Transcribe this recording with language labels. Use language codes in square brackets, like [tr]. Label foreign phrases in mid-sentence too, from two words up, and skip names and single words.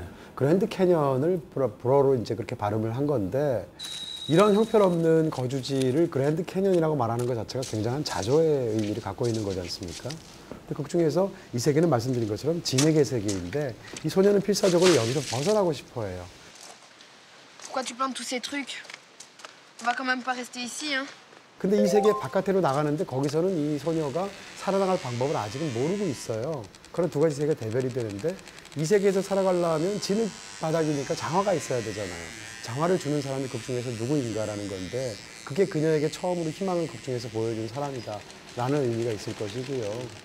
[ko] 그랜드 캐년을 불어로 이제 그렇게 발음을 한 건데 이런 형편없는 거주지를 그랜드 캐년이라고 말하는 것 자체가 굉장한 자조의 의미를 갖고 있는 거지 않습니까? 근데 극 중에서 이 세계는 말씀드린 것처럼 진액의 세계인데 이 소녀는 필사적으로 여기서 벗어나고 싶어 해요. [fr] Pourquoi tu plantes tous ces trucs? On va quand même pas rester ici, hein? [ko] 근데 이 세계 바깥으로 나가는데 거기서는 이 소녀가 살아나갈 방법을 아직은 모르고 있어요. 그런 두 가지 세계가 대별이 되는데 이 세계에서 살아가려면 진흙 바닥이니까 장화가 있어야 되잖아요. 장화를 주는 사람이 극 중에서 누구인가라는 건데 그게 그녀에게 처음으로 희망을 극 중에서 보여준 사람이다라는 의미가 있을 것이고요.